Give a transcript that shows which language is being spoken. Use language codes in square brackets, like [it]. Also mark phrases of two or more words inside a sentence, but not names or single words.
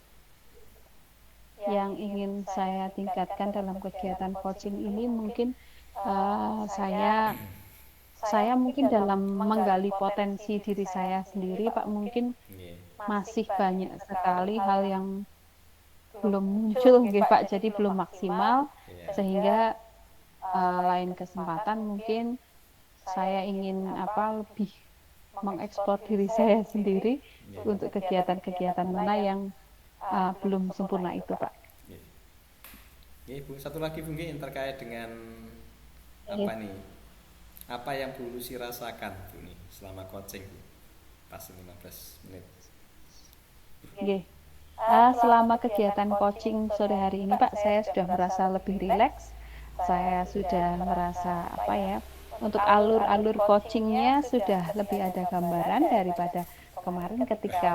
[id] Yang ingin saya tingkatkan dalam kegiatan coaching ini mungkin saya mungkin dalam menggali potensi diri saya sendiri, Pak, mungkin masih banyak sekali hal yang belum muncul, Pak, jadi belum maksimal, sehingga lain kesempatan mungkin saya ingin lebih mengeksplor diri saya sendiri Nggih. untuk kegiatan-kegiatan mana yang belum sempurna itu, Pak. Nggih. Nggih, Bu, satu lagi Bu nggih terkait dengan Oke. apa nih? Apa yang Bu Lucy rasakan Bu nih selama coaching Bu? Pas 15 menit. Oke. Selama kegiatan coaching sore hari ini, Pak, saya sudah merasa lebih rileks. Saya sudah merasa untuk alur-alur coachingnya sudah lebih ada gambaran daripada kemarin ketika